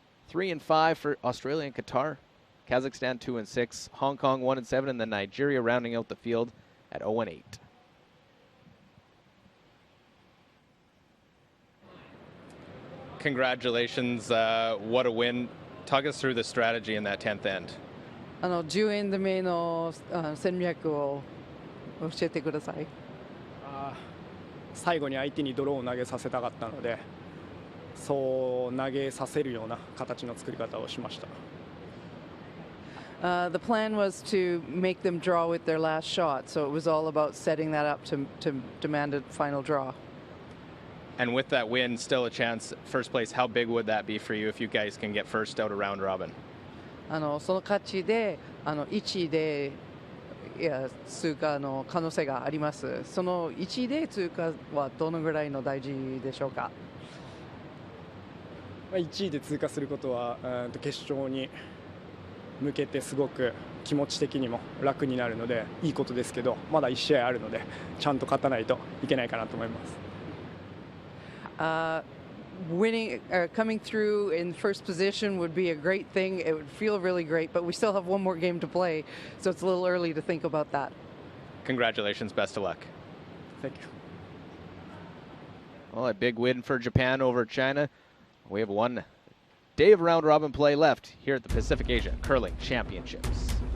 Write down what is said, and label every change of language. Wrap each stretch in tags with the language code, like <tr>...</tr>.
<en>3-5 for Australia and Qatar. Kazakhstan 2-6. Hong Kong 1-7, and then Nigeria rounding out the field at 0-8. Congratulations, what a win. Talk us through the strategy in that 10th end.</en> <ja>10エンド目の戦略を教えてください。最後に相手にドローを投げさせたかったので、そう投げさせるような形の作り方をしました。</ja> <en>The plan was to make them draw with their last shot, so it was all about setting that up to demand a final draw. And with that win, still a chance, first place, how big would that be for you if you guys can get first out of round robin?</en> <ja>その勝ちで1位で通過の可能性があります。その1位で通過はどのぐらいの大事でしょうか。 1位で通過することは決勝に向けてすごく気持ち的にも楽になるのでいいことですけど、まだ1試合あるのでちゃんと勝たないといけないかなと思います。</ja> <en>Winning, coming through in first position would be a great thing. It would feel really great, but we still have one more game to play, so it's a little early to think about that. Congratulations, best of luck. Thank you. Well, a big win for Japan over China. We have one day of round robin play left here at the Pacific Asia Curling Championships.</en>